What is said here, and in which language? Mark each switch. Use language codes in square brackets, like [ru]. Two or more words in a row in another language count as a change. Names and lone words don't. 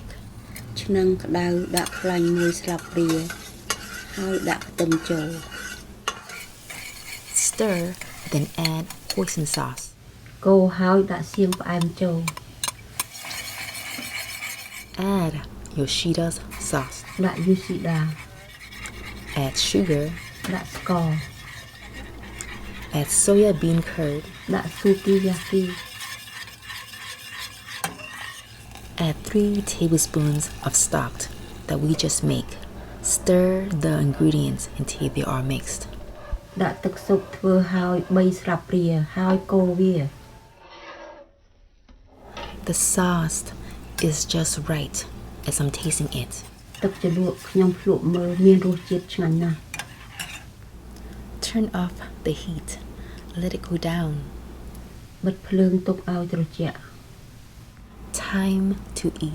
[km] ឆ្នាំងក្តៅដាក់ខ្លាញ់1 ស្លាបព្រាហើយដាក់ខ្ទឹមចូល [en] Stir, then add hoisin sauce. [km] កូរហើយដាក់សៀងផ្អែមចូល [en] Add Yoshida's sauce. [km] ដាក់ Yoshida [en] Add sugar. [km] ដាក់ស្ករ [en] Add soya bean curd. [km] ដាក់ Sukiyaki [en] Add 3 tablespoons of stock that we just make. Stir the ingredients until they are mixed. [km] ដាក់ទឹកស៊ុបធ្វើហើយ3 ស្លាបព្រាហើយកូរវា [en] The sauce is just right as I'm tasting it. [km] ទឹកជ្រលក់ខ្ញុំភ្លក់មើលមានរសជាតិឆ្ងាញ់ណាស់ [en] Turn off the heat. Let it cool down. [km] បិទភ្លើងទុកឲ្យត្រជាក់ [en] Time to eat.